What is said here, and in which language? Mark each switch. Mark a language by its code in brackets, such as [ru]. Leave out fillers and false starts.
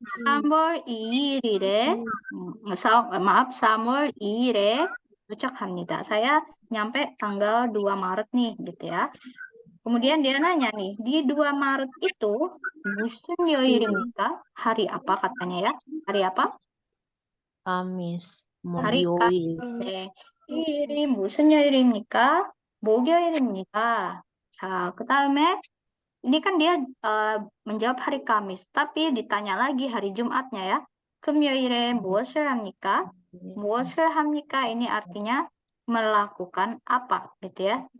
[ko] 3월 2일에 [id] maaf [ko] 3월 2일에 도착합니다. [id] Saya nyampe tanggal 2 Maret nih gitu ya. Kemudian dia nanya nih, di 2 Maret itu [ko] 무슨 요일입니까? [id] Hari apa katanya ya? Hari apa? Kamis. Hari [ko] 목요일. 네. 일이 무슨 요일입니까? 목요일입니다. 자, 그다음에 [id] ini kan dia menjawab hari Kamis, tapi ditanya lagi hari Jumatnya ya. [ko] 금요일에 무엇을 합니까? 무엇을 합니까? [id] Ini artinya melakukan apa gitu ya.